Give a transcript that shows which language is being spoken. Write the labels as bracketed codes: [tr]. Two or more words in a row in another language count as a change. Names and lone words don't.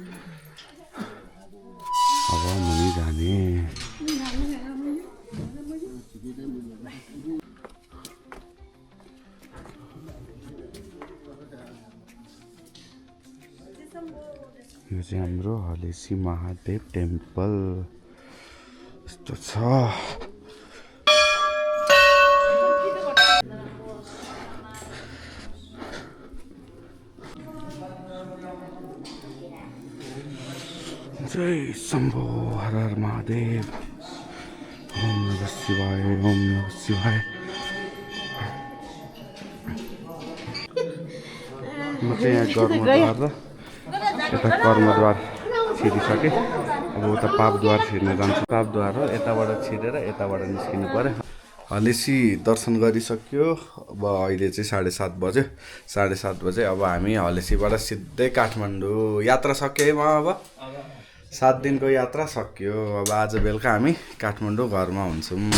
[ne] अब मुनि जाने यो चाहिँ हाम्रो हलेसी महादेव टेम्पल यस्तो छ [sa] जय शम्भो हर हर महादेव ओम नमः शिवाय ओम नमः शिवाय [ne] म चाहिँ यहाँ कर्मद्वार र यता कर्मद्वार छिरिसकेँ अब उता पापद्वार छिर्न जान्छु पापद्वार हो यताबाट छिरेर यताबाट निस्किनु पर्यो हलेसी दर्शन गरिसक्यो अब अहिले चाहिँ 7:30 बज्यो 7:30 बजे अब हामी हलेसीबाट सिधै काठमाडौँ यात्रा सक्यो है अब 7 दिनको यात्रा सक्यो अब आज बेलुका हामी काठमाडौँ घरमा हुन्छौँ